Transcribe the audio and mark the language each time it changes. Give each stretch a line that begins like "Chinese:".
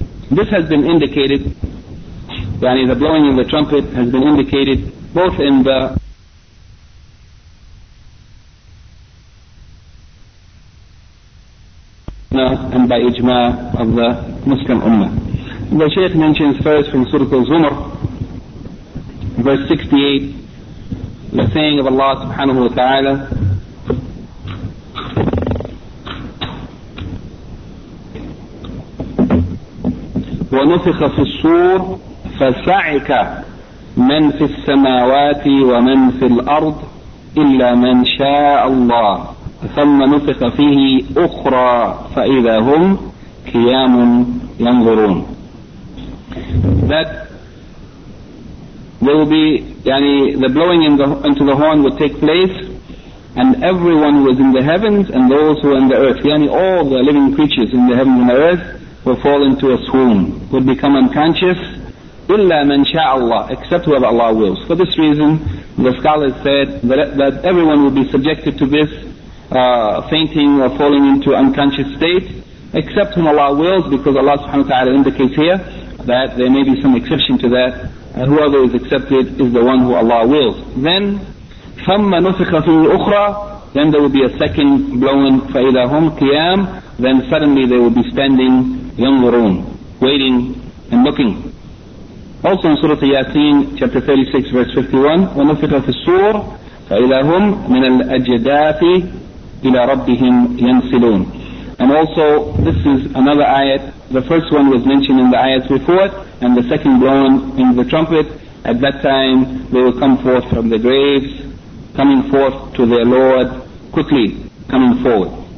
English: This has been indicated, that is, the blowing of the trumpet has been indicated both in the and by ijma' of the Muslim Ummah. The Shaykh mentions first from Surah Al-Zumar, verse 68, the saying of Allah subhanahu wa ta'ala,
Arabic: وَنُفِخَ فِي الصُّورِ فَسَعِكَ مَنْ فِي السَّمَاوَاتِ وَمَنْ فِي الْأَرْضِ إِلَّا مَنْ شَاءَ اللَّهِ ثُمَّ نُفِخَ فِيهِ أُخْرَى فَإِذَا هُمْ قِيَامٌ يَنْظُرُونَ.
English: That there will be, yani, the blowing into the horn will take place, and everyone who is in the heavens and those who are in the earth, yani all the living creatures in the heavens and the earth, will fall into a swoon, will become unconscious,
Arabic: illa man sha' Allah,
English: except whoever Allah wills. For this reason, the scholars said that everyone will be subjected to this fainting or falling into unconscious state, except whom Allah wills, because Allah subhanahu wa ta'ala indicates here that there may be some exception to that, and whoever is accepted is the one who Allah wills. Then,
Arabic: ثُمَّ نُفِخَ فِي الْأُخْرَى,
English: then there will be a second blowing,
Arabic: فَإِذَا هُمْ قِيَامٌ,
English: then suddenly they will be standing, يَنْظُرُونَ, waiting and looking. Also in Surah Yasin, chapter 36, verse 51,
Arabic: وَنُفِخَ فِي الصُّورِ فَإِذَا هُمْ مِنَ الْأَجْدَاثِ إِلَى رَبِّهِمْ يَنْسِلُونَ.
English: And also, this is another ayat. The first one was mentioned in the ayats before it, and the second blown in the trumpet. At that time, they will come forth from the graves, coming forth to their Lord, quickly coming forward.